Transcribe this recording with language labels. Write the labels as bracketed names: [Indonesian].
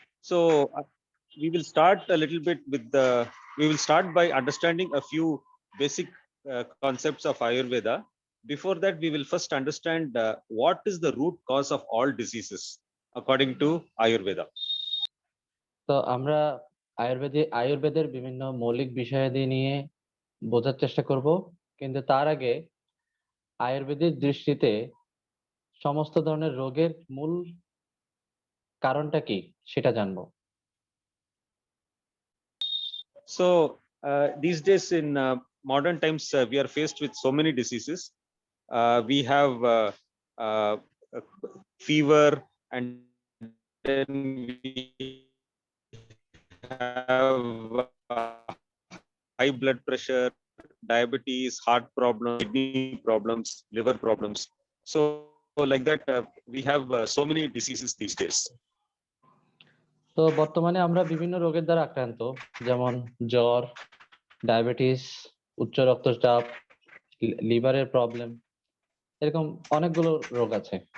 [English] So we will start a little bit with we will start by understanding a few basic concepts of Ayurveda. Before that, we will first understand what is the root cause of all diseases according to Ayurveda. [Bangla] তো আমরা আয়ুর্বেদের বিভিন্ন মৌলিক বিষয়াদি নিয়ে বোঝার চেষ্টা করব, কিন্তু তার আগে আয়ুর্বেদের দৃষ্টিতে সমস্ত ধরনের রোগের মূল কারণটা কি সেটা জানবো। [English] So these days in modern times, we are faced with so many diseases. We have fever, and then we have high blood pressure, diabetes, heart problems, kidney problems, liver problems. So like that, we have so many diseases these days. [Bangla] তো বর্তমানে আমরা বিভিন্ন রোগের দ্বারা আক্রান্ত, যেমন জ্বর, diabetes, উচ্চ রক্তচাপ, লিভারের প্রবলেম, এরকম অনেকগুলো রোগ আছে।